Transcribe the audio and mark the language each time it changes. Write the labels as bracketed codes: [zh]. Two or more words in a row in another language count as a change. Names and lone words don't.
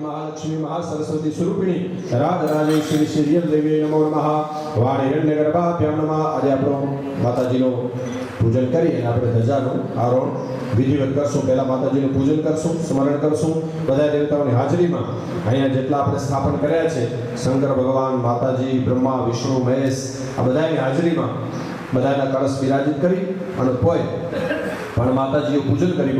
[sa] महालक्ष्मी महासरस्वती स्वरूपिणी राजराजेश्वरी श्री देवी नमो नमः वाणी हिरण्यगर्भाभ्याम नमः। [gu] आज આપણો માતાજીનું પૂજન કરી અને આપણે ધજાનું આરોહણ વિધિવત કરશું। પહેલા માતાજીનું પૂજન કરશું, સ્મરણ કરશું બધા દેવતાઓની હાજરીમાં। અહીંયા જેટલા આપણે સ્થાપન કર્યા છે શંકર ભગવાન, માતાજી, બ્રહ્મા, વિષ્ણુ, મહેશ આ બધાની હાજરીમાં બધાના કળશ વિરાજિત કરી અને પોય પણ માતાજીએ પૂજન કર્યું।